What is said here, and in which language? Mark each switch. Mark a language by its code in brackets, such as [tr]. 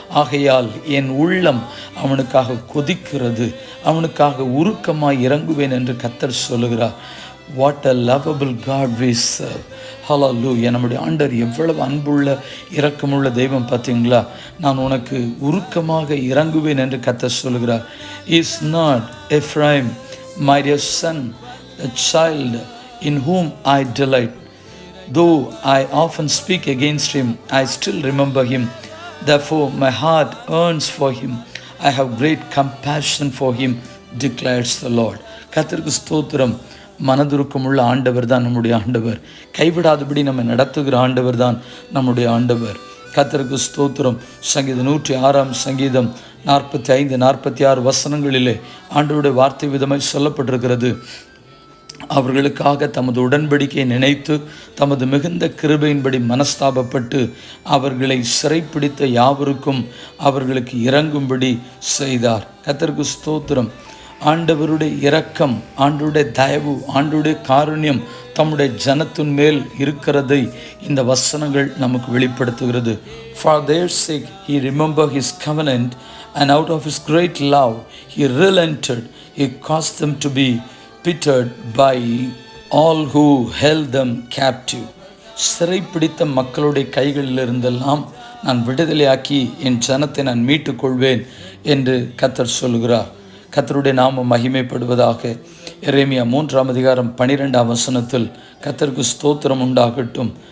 [ta] ஆகையால் என் உள்ளம் அவனுக்காக கொதிக்கிறது, அவனுக்காக உருக்கமாய் இறங்குவேன் என்று கர்த்தர் சொல்லுகிறார். [en] What a lovable God we serve. Hallelujah. [ta] நம்முடைய ஆண்டவர் எவ்வளவு அன்புள்ள இரக்கமுள்ள தெய்வம் பார்த்தீங்களா? நான் உனக்கு உருக்கமாக இறங்குவேன் என்று கர்த்தர் சொல்கிறார். [en] Is not Ephraim my dear son, the child in whom I delight? Though I often speak against him, I still remember him. Therefore my heart yearns for him. I have great compassion for him, declares the Lord. [ta] கர்த்தருக்கு ஸ்தோத்திரம். மனதுருக்கமுள்ள ஆண்டவர் தான் நம்முடைய ஆண்டவர். கைவிடாதபடி நம்ம நடத்துகிற ஆண்டவர் தான் நம்முடைய ஆண்டவர். கர்த்தருக்கு ஸ்தோத்திரம். சங்கீதம் 106ஆம் சங்கீதம் 45-46 வசனங்களிலே ஆண்டவருடைய வார்த்தை விதமாய் சொல்லப்பட்டிருக்கிறது. அவர்களுக்காக தமது உடன்படிக்கையை நினைத்து தமது மிகுந்த கிருபையின்படி மனஸ்தாபப்பட்டு அவர்களை சிறைப்பிடித்த யாவருக்கும் அவர்களுக்கு இறங்கும்படி செய்தார். கர்த்தருக்கு ஸ்தோத்திரம். ஆண்டவருடைய இரக்கம், ஆண்டவருடைய தயவு, ஆண்டவருடைய காருண்யம் தம்முடைய ஜனத்தின் மேல் இருக்கிறதை இந்த வசனங்கள் நமக்கு வெளிப்படுத்துகிறது. [en] For their sake he remembered his covenant, and out of his great love he relented. He caused them to be pitied by all who held them captive. [ta] சிறைப்பிடித்த மக்களுடைய கைகளிலிருந்தெல்லாம் நான் விடுதலையாக்கி என் ஜனத்தை நான் மீட்டுக் கொள்வேன் என்று கர்த்தர் சொல்கிறார். கர்த்தருடைய நாமம் மகிமைப்படுவதாக. எரேமியா 3ஆம் அதிகாரம் 12ஆம் வசனத்தில் கர்த்தருக்கு ஸ்தோத்திரம் உண்டாகட்டும்.